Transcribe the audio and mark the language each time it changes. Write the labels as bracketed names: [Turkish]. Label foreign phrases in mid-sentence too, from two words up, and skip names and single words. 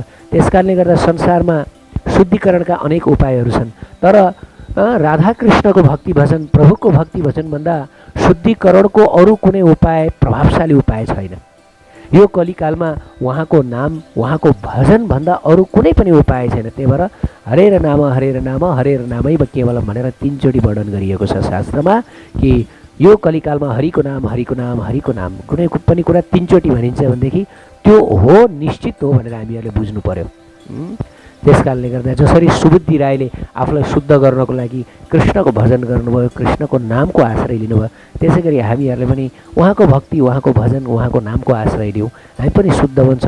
[Nepali] त्यसकारणले गर्दा संसारमा शुद्धिकरणका अनेक उपायहरू छन्, तर राधाकृष्णको भक्ति भजन, प्रभुको भक्ति भजनभन्दा शुद्धिकरणको अरू कुनै उपाय, प्रभावशाली उपाय छैन। यो कलिकालमा उहाँको नाम, उहाँको भजनभन्दा अरू कुनै पनि उपाय छैन। त्यही भएर [Sanskrit] हरेर नाम हरेर नाम हरेर नामैव केवलम [Nepali] भनेर 3 चोटि वर्णन गरिएको छ शास्त्रमा कि यो कलिकालमा हरिको नाम हरिको नाम हरिको नाम, कुनै पनि कुरा 3 चोटि भनिन्छ भनेदेखि त्यो हो, निश्चित हो भनेर हामीहरूले बुझ्नु पर्यो। त्यसकारणले गर्दा जसरी सुबुद्धि राईले आफूलाई शुद्ध गर्नको लागि कृष्णको भजन गर्नुभयो, कृष्णको नामको आश्रय लिनुभयो, त्यसै गरी हामीहरूले पनि उहाँको भक्ति, उहाँको भजन, उहाँको नामको आश्रय लिउँ, हामी पनि शुद्ध बन्छौँ।